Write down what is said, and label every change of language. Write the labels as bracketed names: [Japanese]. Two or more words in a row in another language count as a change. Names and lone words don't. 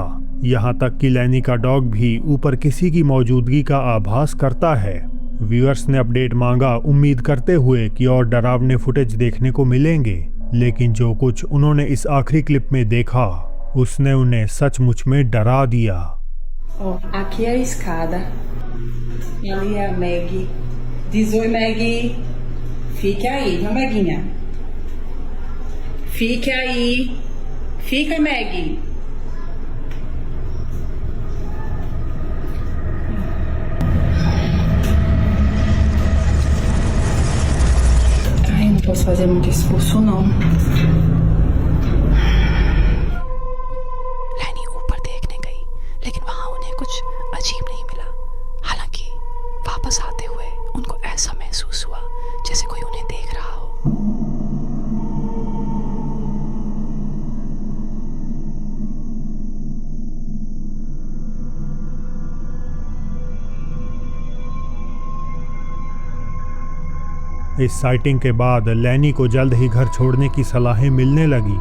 [Hindi] यहाँ तक कि लैनी का डॉग भी ऊपर किसी की मौजूदगी का आभास करता है। व्यूअर्स ने अपडेट मांगा, उम्मीद करते हुए कि और डरावने फुटेज देखने को मिलेंगे, लेकिन जो कुछ उन्होंने इस आखिरी क्लिप में देखा उसने उन्हें सचमुच में डरा दिया। [Portuguese] Ó, aqui é a escada. E ali é a Meg. Diz oi, Meg. Fique aí, viu, Meguinha? Fique aí. Fica, Meg. Ai, não posso fazer muito esforço, não. [Hindi] लैनी ऊपर देखने गई, लेकिन वहां उन्हें कुछ अजीब नहीं मिला। हालांकि वापस आते हुए उनको ऐसा महसूस हुआ जैसे कोई उन्हें देख रहा हो। इस साइटिंग के बाद लैनी को जल्द ही घर छोड़ने की सलाहें मिलने लगी।